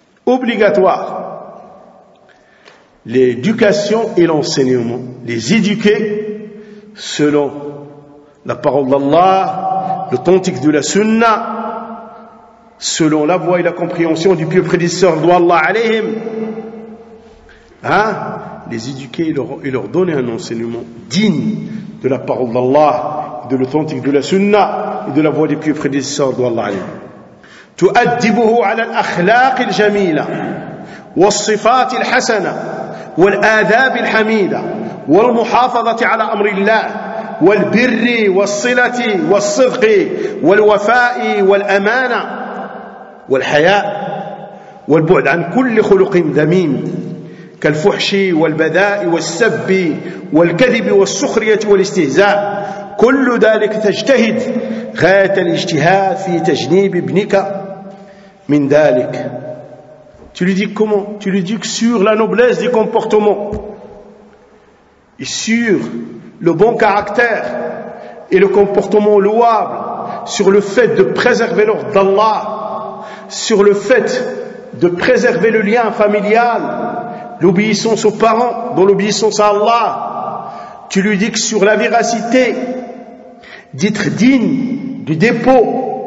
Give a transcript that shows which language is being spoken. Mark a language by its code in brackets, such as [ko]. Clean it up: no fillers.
[fr] obligatoire. L'éducation et l'enseignement, les éduquer selon la parole d'Allah, l'authentique de la sunna, selon la voie et la compréhension du pieux prédécesseur d'Allah alayhim. Hein? Les éduquer et leur donner un enseignement digne de la parole d'Allah, de l'authentique de la sunna et de la voie des pieux prédécesseurs d'Allah alayhim. [ar] تؤدبه على الأخلاق الجميلة والصفات الحسنة والآداب الحميدة والمحافظة على أمر الله والبر والصلة والصدق والوفاء والأمانة والحياء والبعد عن كل خلق ذميم كالفحش والبذاء والسب والكذب والسخرية والاستهزاء كل ذلك تجتهد غاية الاجتهاد في تجنيب ابنك Mindalik. [fr] Tu lui dis comment? Tu lui dis que sur la noblesse des comportements et sur le bon caractère et le comportement louable, sur le fait de préserver l'ordre d'Allah, sur le fait de préserver le lien familial, l'obéissance aux parents dans l'obéissance à Allah, tu lui dis que sur la véracité d'être digne du dépôt